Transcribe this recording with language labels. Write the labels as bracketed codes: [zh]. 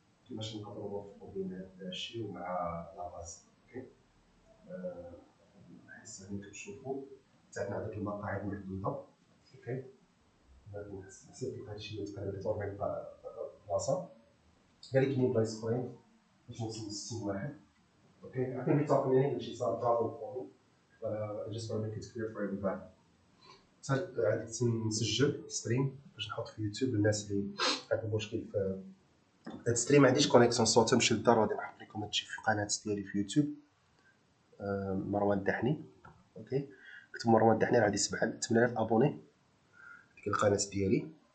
[ar] كيفاش نقدروا نوفقوا بين هذا الشيء ومع لاباز. اوكي. الحصه اللي كتشوفوا تعبنا على المقاعد محدوده. اوكي. حسيت بهذا الشيء تقريبا 40 بلاصه. قال لي كاينين بلايص اخرين باش نوصل ل 60 واحد. [en] Okay, I think we talk in English, it's not a problem for me, but I just want to make it clear for everybody. [ar] غادي نسجل ستريم باش نحط في يوتيوب للناس اللي عندهم مشكل في هاد الستريم. ما عنديش كونيكسيون صوت، نمشي للدار وغادي نحط لكم هادشي في القناه ديالي في يوتيوب. مروان الدحني. اوكي، كتب مروان الدحني راه غادي 8000 ابوني ديك القناه ديالي.